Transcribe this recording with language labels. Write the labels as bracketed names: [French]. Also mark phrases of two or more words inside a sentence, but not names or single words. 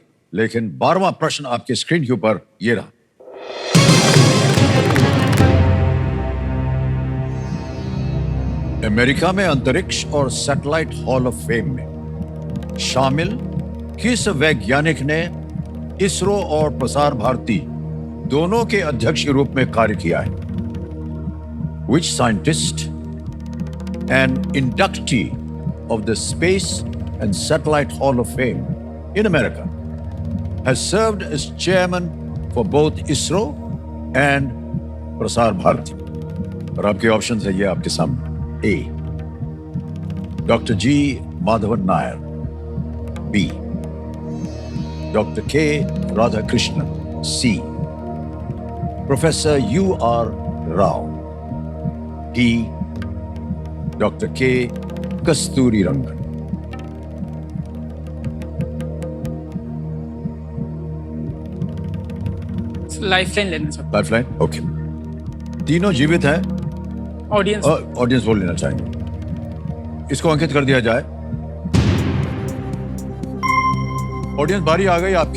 [Hindi] लेकिन 12वां प्रश्न आपके स्क्रीन के ऊपर ये रहा। अमेरिका में अंतरिक्ष और सैटेलाइट हॉल ऑफ फेम में शामिल किस वैज्ञानिक ने इसरो और प्रसार भारती दोनों के अध्यक्ष के रूप में कार्य किया है? [English] Which scientist and inductee of the Space and Satellite Hall of Fame in America has served as chairman for both ISRO and प्रसार भारती? [Hindi] और आपके ऑप्शन है ये आपके सामने। [English] A. Dr. G. Madhavan Nair. B. Dr. K. Radhakrishnan. C. Professor U.R. Rao. D. Dr. K. Kasturi Rangan. [Hindi] लाइफलाइन लेना सर। [English] lifeline, okay. [Hindi] तीनों जीवित हैं। ऑडियंस [English] audience vote [Hindi] लेना चाहेंगे। इसको अंकित कर दिया जाए। ऑडियंस बारी आ गई आपकी।